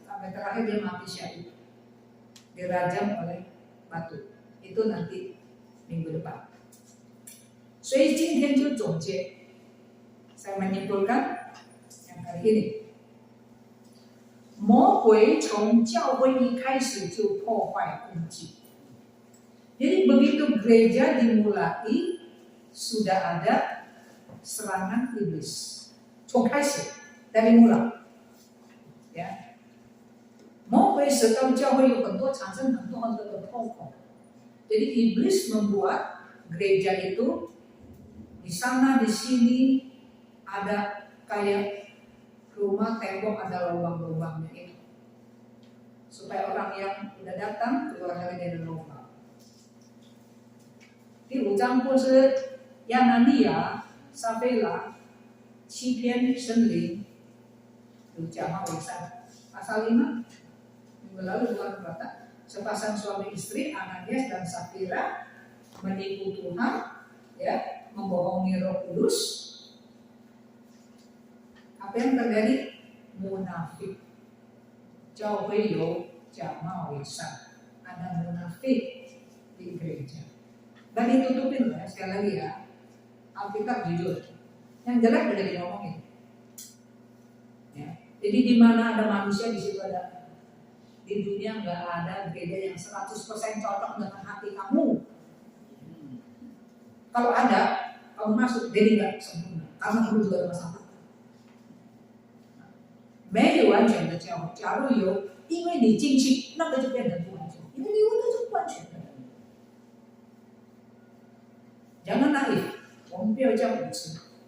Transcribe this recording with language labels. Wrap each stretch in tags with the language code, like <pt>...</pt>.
<id>Sampai terakhir dia mati syahid, dirajam oleh batu. Itu nanti minggu depan.</id> <zh>所以今天就总结，</zh> <id>saya menyimpulkan yang hari ini.</id> <zh>魔鬼从教会一开始就破坏根基。</zh> <id>Jadi begitu gereja dimulai sudah ada serangan iblis.</id> <zh>从开始</zh> <id>dari mula. Ya.</id> <zh>魔鬼使到教会有很多产生很多的痛苦。</zh> <id>Jadi iblis membuat gereja itu di sana di sini ada kayak rumah tembok ada lubang-lubangnya itu. Supaya orang yang udah datang keluar lagi dari lubang.</id> <zh>第5章不是亚拿尼亚、撒非拉欺骗神灵，有假冒伪善。</zh> <id>Pasal 5 minggu lalu Tuhan berkata, sepasang suami istri Ananias dan Safira menipu Tuhan, ya, membohongi Roh Kudus. Apa yang terjadi? Munafik.</id> <zh>教会有假冒伪善,</zh> <id>ada munafik di gereja. Dan ditutupin ya, sekali lagi ya, Alkitab jujur. Yang jelek udah diomongin. Ya. Jadi di mana ada manusia di situ ada. Di dunia nggak ada gereja yang 100% cocok dengan hati kamu. Kalau ada, kamu masuk, jadi nggak sempurna. Karena kamu juga ada masalah.</id> <zh>没有完全的教会，假如有，因为你进去，那个就变成不完全，因为你有那是不完全的。</zh> <id>Jangan naif,</id> <zh>我们不要叫无知。</zh>